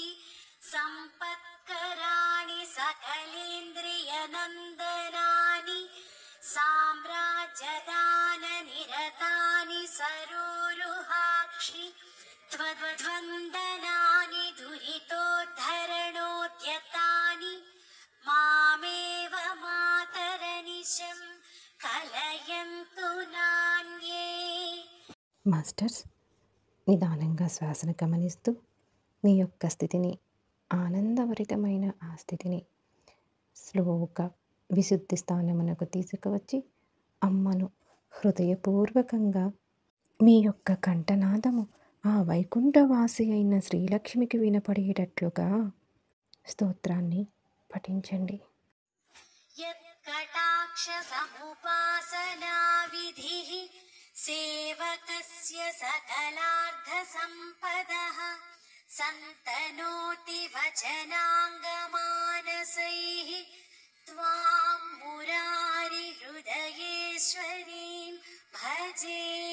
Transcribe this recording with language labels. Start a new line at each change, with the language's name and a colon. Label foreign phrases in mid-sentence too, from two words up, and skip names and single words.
Sanskrit: सम्पत्कराणि सकलेन्द्रियनन्दनानि साम्राज्यदाननिरतानि सरोरुहाक्षि त्वद्वन्दनानि दुरितोद्धरणोद्यतानि मामेव मातरनिशं कलयन्तु नान्ये.
Telugu: మాస్టర్స్, నిదానంగా శ్వాసను గమనిస్తూ మీ యొక్క స్థితిని, ఆనందభరితమైన ఆ స్థితిని స్లోగా విశుద్ధి స్థానమునకు తీసుకువచ్చి అమ్మను హృదయపూర్వకంగా మీ యొక్క కంఠనాదము ఆ వైకుంఠవాసి అయిన శ్రీలక్ష్మికి వినపడేటట్లుగా స్తోత్రాన్ని పఠించండి.
Sanskrit: यत्कटाक्षसमुपासनाविधिः सेवकस्य सकलार्धसम्पदः सन्तनोति वचनाङ्गमानसैः त्वां मुरारिहृदयेश्वरीं भजे.